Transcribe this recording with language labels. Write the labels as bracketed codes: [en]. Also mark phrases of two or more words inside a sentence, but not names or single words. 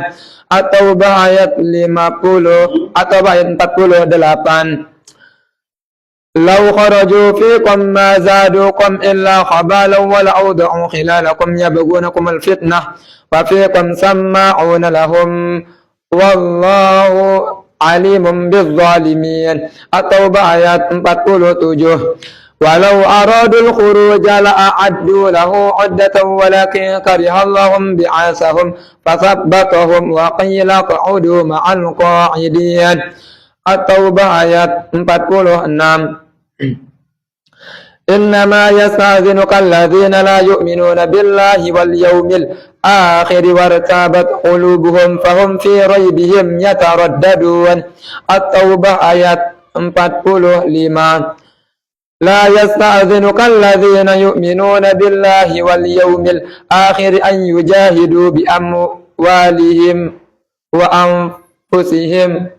[id] التوبة ayat 50 atau ayat 48. [ar] لو خرجوا فيكم ما زادوكم إلا خبالا ولأوضعوا خلالكم يبغونكم الفتنة وفيكم سماعون لهم والله عليم بالظالمين. [id] At-Taubah ayat 47. [ar] ولو أرادوا الخروج لأعدوا له عدة ولكن كره الله انبعاثهم فثبطهم وقيل اقعدوا مع القاعدين. [id] At-Taubah ayat 46. [ar] إنما يستأذنك الذين لا يؤمنون بالله واليوم الآخر وارتابت قلوبهم فهم في ريبهم يترددون. [id] At-Taubah ayat 45. [ar] لا يستأذنك الذين يؤمنون بالله واليوم الآخر أن يجاهدوا بأموالهم وأنفسهم.